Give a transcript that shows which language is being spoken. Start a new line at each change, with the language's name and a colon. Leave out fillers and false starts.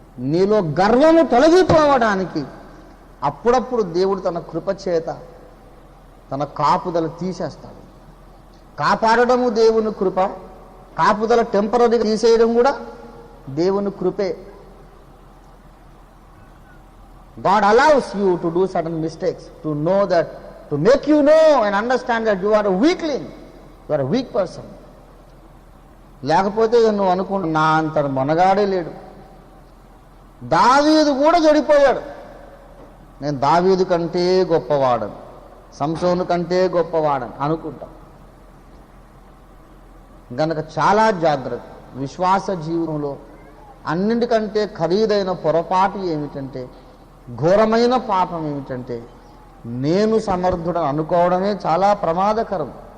Telugu: నీలో గర్వము తొలగిపోవడానికి అప్పుడప్పుడు దేవుడు తన కృపచేత తన కాపుదల తీసేస్తాడు. కాపాడడము దేవుని కృప, కాపుదల టెంపరీగా తీసేయడం కూడా దేవుని కృపే.
English: God allows you to do certain mistakes to know that, to make you know and understand that you are a weakling, you are a weak person.
Telugu: లేకపోతే నువ్వు అనుకుంటా నా అంత మొనగాడే లేడు, దావీదు కూడా చెడిపోయాడు, నేను దావీదు కంటే గొప్పవాడను, సంసోను కంటే గొప్పవాడని అనుకుంటా. గనక చాలా జాగ్రత్త. విశ్వాస జీవనంలో అన్నింటికంటే ఖరీదైన పొరపాటు ఏమిటంటే, ఘోరమైన పాపం ఏమిటంటే, నేను సమర్థుడని అనుకోవడమే చాలా ప్రమాదకరం.